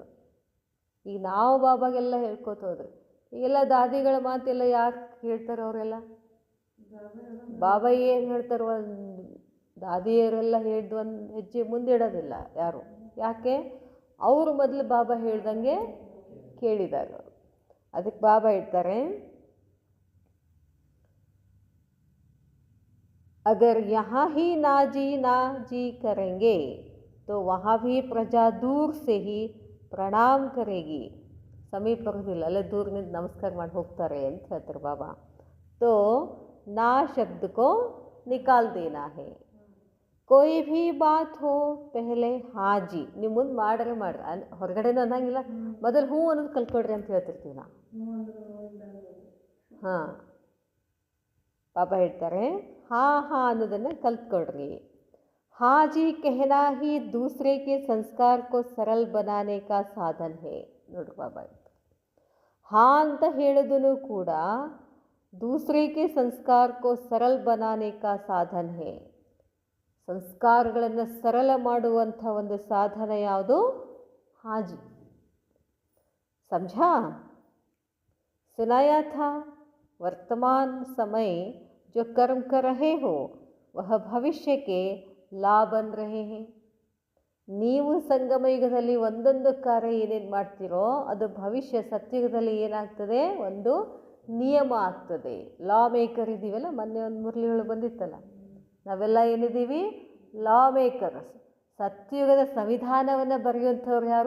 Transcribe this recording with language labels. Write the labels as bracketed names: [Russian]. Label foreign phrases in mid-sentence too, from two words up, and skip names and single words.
[Kannada] ಈಗ ನಾವು ಬಾಬಾಗೆಲ್ಲ ಹೇಳ್ಕೊತ ಹೋದ್ರೆ ಈಗೆಲ್ಲ ದಾದಿಗಳ ಮಾತೆಲ್ಲ ಯಾಕೆ ಹೇಳ್ತಾರೆ? ಅವರೆಲ್ಲ ಬಾಬಾ ಏನು ಹೇಳ್ತಾರೆ, ಒಂದು ದಾದಿಯರೆಲ್ಲ ಹೇಳಿದ್ದು ಒಂದು ಹೆಜ್ಜೆ ಮುಂದೆ ಇಡೋದಿಲ್ಲ ಯಾರು. ಯಾಕೆ? ಅವರು ಮೊದಲು ಬಾಬಾ ಹೇಳ್ದಂಗೆ ಕೇಳಿದಾಗ. ಅದಕ್ಕೆ ಬಾಬಾ ಹೇಳ್ತಾರೆ, [Hindi] अगर यहाँ ही ना जी करेंगे तो वहाँ भी प्रजा दूर से ही प्रणाम करेगी. [Kannada] ಸಮೀಪ ಬರೋದಿಲ್ಲ, ಅಲ್ಲೇ ದೂರ ನಿಂತು ನಮಸ್ಕಾರ ಮಾಡಿ ಹೋಗ್ತಾರೆ ಅಂತ ಹೇಳ್ತಾರೆ ಬಾಬಾ. [Hindi] तो ना शब्द को निकाल देना है. कोई भी बात हो पहले हाँ जी. [Kannada] ನೀವು ಮುಂದೆ ಮಾಡ್ರೆ ಹೊರಗಡೆನೂ ಅನ್ನಂಗಿಲ್ಲ, ಮೊದಲು ಹ್ಞೂ ಅನ್ನೋದು ಕಲ್ತ್ಕೊಡ್ರಿ ಅಂತ ಹೇಳ್ತಿರ್ತೀವಿ ನಾವು. ಹಾಂ, ಬಾಬಾ ಹೇಳ್ತಾರೆ हाँ हाँ ಅನ್ನೋದನ್ನು ಕಲ್ತ್ಕೊಡ್ರಿ. [Hindi] हाँ जी कहना ही दूसरे के संस्कार को सरल बनाने का साधन है. [Kannada] ನೋಡ್ರಿ ಬಾಬಾ ಹಾಂ ಅಂತ ಹೇಳೋದನ್ನು ಕೂಡ [Hindi] दूसरे के संस्कार को सरल बनाने का साधन है. [Kannada] ಸಂಸ್ಕಾರಗಳನ್ನು ಸರಳ ಮಾಡುವಂಥ ಒಂದು ಸಾಧನ ಯಾವುದು? ಹಾಜಿ. [Hindi] समझा? सुनाया था वर्तमान समय जो कर्म कर रहे हो वह भविष्य के लाभ बन रहे हैं. [Kannada] ನೀವು ಸಂಗಮ ಯುಗದಲ್ಲಿ ಒಂದೊಂದು ಕಾರ್ಯ ಏನೇನು ಮಾಡ್ತೀರೋ ಅದು ಭವಿಷ್ಯ ಸತ್ಯುಗದಲ್ಲಿ ಏನಾಗ್ತದೆ? ಒಂದು ನಿಯಮ ಆಗ್ತದೆ. ಲಾ ಮೇಕರ್ ಇದ್ದೀವಲ್ಲ, ಮೊನ್ನೆ ಒಂದು ಮುರಳಿಗಳು ಬಂದಿತ್ತಲ್ಲ, ನಾವೆಲ್ಲ ಏನಿದ್ದೀವಿ? ಲಾ ಮೇಕರ್ಸ್. ಸತ್ಯುಗದ ಸಂವಿಧಾನವನ್ನು ಬರೆಯುವಂಥವ್ರು ಯಾರು?